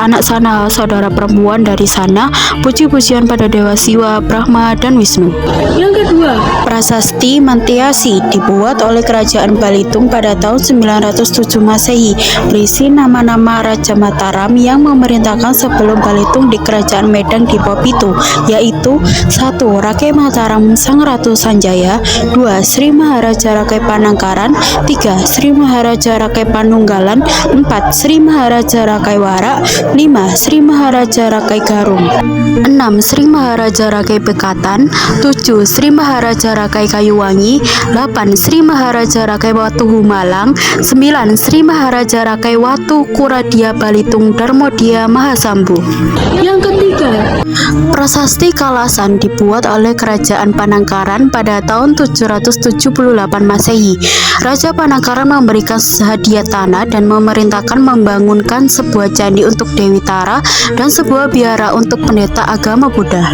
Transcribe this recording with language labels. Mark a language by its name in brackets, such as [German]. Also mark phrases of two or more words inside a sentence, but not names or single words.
[Indonesian] Anak Sana saudara perempuan dari Sana. Puji-pujian pada Dewa Siwa, Brahma, dan Wisnu. Yang kedua, Prasasti Mantiasi, dibuat oleh Kerajaan Balitung pada tahun 907 Masehi, berisi nama-nama Raja Mataram yang memerintahkan sebelum Balitung di Kerajaan Medang di bawah Pitu, yaitu 1. Rakai Mataram Sang Ratu Sanjaya, 2. Sri Maharaja Rakai Panangkaran, 3. Sri Maharaja Rakai Panunggalan, 4. Sri Maharaja Rakai Warak, 5. Sri Maharaja Rakai Garung, 6. Sri Maharaja Rakai Bekatan, 7. Sri Maharaja Rakai Kayuwangi, 8. Sri Maharaja Rakai Watu Humalang, 9. Sri Maharaja Rakai Watu Kuradia Balitung Darmodia Mahasambu. Yang ketiga, Prasasti Kalasan, dibuat oleh Kerajaan Panangkaran pada tahun 778 Masehi. Raja Panangkaran memberikan hadiah tanah dan memerintahkan membangunkan sebuah candi untuk Dewi Tara dan sebuah biara untuk pendeta agama Buddha.